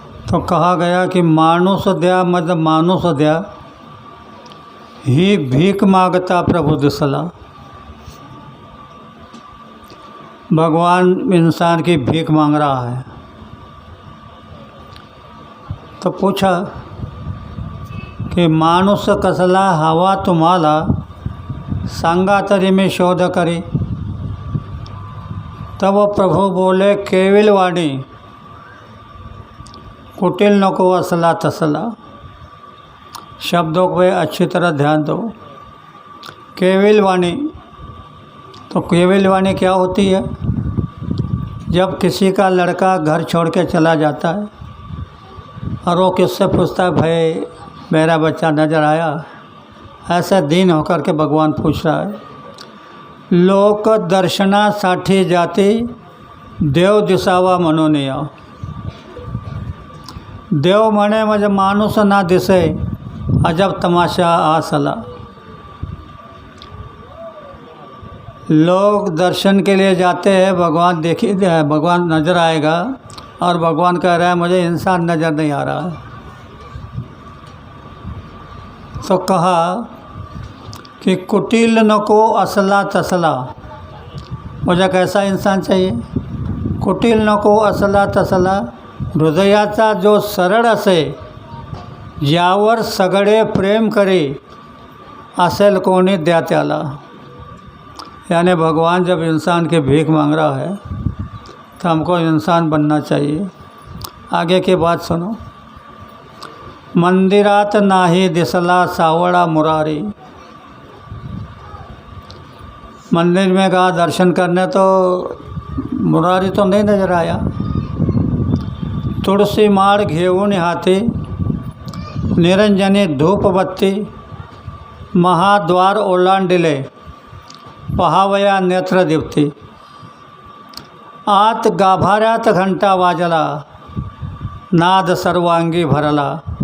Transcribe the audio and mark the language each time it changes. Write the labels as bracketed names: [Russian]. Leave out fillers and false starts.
[Hindi] तो कहा गया कि मानुष दया मतलब मानुष दया ही भीख मांगता प्रभु [Marathi] दिसला. [Hindi] भगवान इंसान की भीख मांग रहा है. तो पूछा कि [Marathi] मानुष कसला हवा तुम्हाला सांगा तरी मी शोध करी. [Hindi] तब वो प्रभु बोले [Marathi] केविल वाणी कुटिल नको असला तसला. [Hindi] शब्दों पे अच्छी तरह ध्यान दो. केविल वाणी, तो केविल वाणी क्या होती है? जब किसी का लड़का घर छोड़ के चला जाता है और वो किससे पूछता है भाई मेरा बच्चा नज़र आया, ऐसा दीन होकर के भगवान पूछ रहा है. [Marathi] लोक दर्शनासाठी जाती देव दिसावा म्हणून या. देव म्हणे म्हणजे माणूस ना दिसे अजब तमाशा आसला. [Hindi] लोग दर्शन के लिए जाते हैं, भगवान देखिए भगवान नज़र आएगा, और भगवान कह रहा है मुझे इंसान नज़र नहीं आ रहा है. तो कहा कि [Marathi] कुटिल नको असला तसला. [Hindi] मुझे कैसा इंसान चाहिए? [Marathi] कुटिल नको असला तसला. हृदयाचा जो सरळ असे, ज्यावर सगळे प्रेम करे, असेल कोणी द्या त्याला. [Hindi] यानी भगवान जब इंसान की भीख मांग रहा है तो हमको इंसान बनना चाहिए. आगे की बात सुनो. [Marathi] मंदिरात नाही दिसला सावळा मुरारी. [Hindi] मंदिर में गया दर्शन करने तो मुरारी तो नहीं नजर आया. [Marathi] तुळसी माळ घेऊन हाती निरंजनी धूपबत्ती महाद्वार ओलांडिले पहावया नेत्र दीप्ती. आत गाभाऱ्यात घंटा वाजला नाद सर्वांगी भरला.